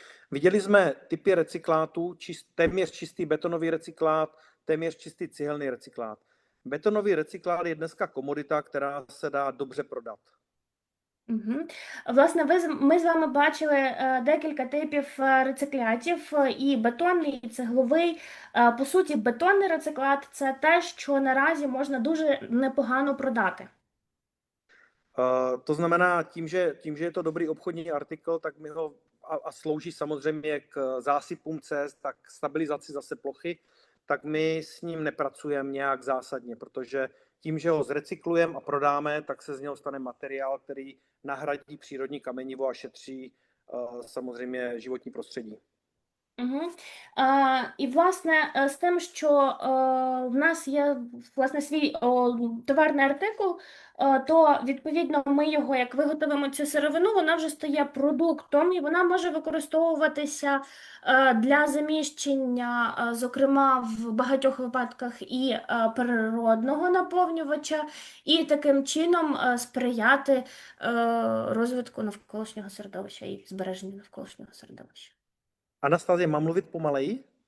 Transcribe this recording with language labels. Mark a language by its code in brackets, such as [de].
[cs] Viděli jsme typy recyklátů, téměř čistý betonový recyklát, téměř čistý cihelný recyklát. Betonový recyklát je dneska komodita, která se dá dobře prodat. Угу. [uk] Власне, ми з вами бачили декілька типів рециклятів, і бетонний, і цегловий. По суті, бетонний рециклат – це те, що наразі можна дуже непогано продати. [cs] To znamená, tím, že je to dobrý obchodní artikl, tak my ho a slouží samozřejmě k zásypům cest, tak k stabilizaci zase plochy, tak my s ním nepracujeme nějak zásadně, protože tím, že ho zrecyklujeme a prodáme, tak se z něho stane materiál, který nahradí přírodní kamenivo a šetří samozřejmě životní prostředí. Угу. [uk] І, власне, з тим, що в нас є, власне, свій товарний артикул, то, відповідно, ми його, як виготовимо цю сировину, вона вже стає продуктом, і вона може використовуватися для заміщення, зокрема, в багатьох випадках і природного наповнювача, і таким чином сприяти розвитку навколишнього середовища і збереженню навколишнього середовища. [cs] Anastazie, mám mluvit pomaleji?